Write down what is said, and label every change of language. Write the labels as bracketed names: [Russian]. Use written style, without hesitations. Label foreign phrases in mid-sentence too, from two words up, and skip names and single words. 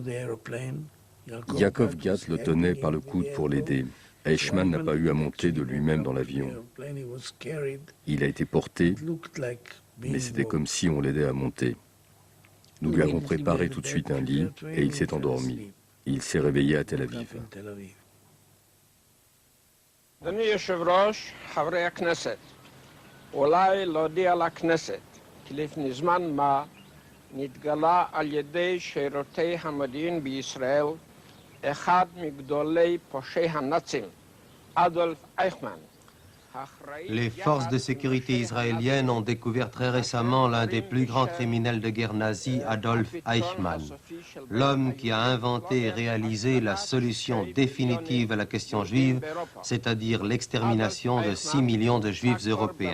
[French] Yakov Gat le tenait par le coude pour l'aider. Eichmann n'a pas eu à monter de lui-même dans l'avion. Il a été porté, mais c'était comme si on l'aidait à monter. Nous lui avons préparé tout de suite un lit et il s'est endormi. Il s'est réveillé à Tel Aviv. [Hebrew] אדוני יושב-ראש, חברי הכנסת, אולי להודיע לכנסת כי לפני זמן מה נתגלה על ידי שירותי המודיעין בישראל אחד מגדולי פושעי הנאצים, אדולף אייכמן. [French] Les forces de sécurité israéliennes ont découvert très récemment l'un des plus grands criminels de guerre nazis, Adolf Eichmann, l'homme qui a inventé et réalisé la solution définitive à la question juive, c'est-à-dire l'extermination de 6 millions de juifs européens.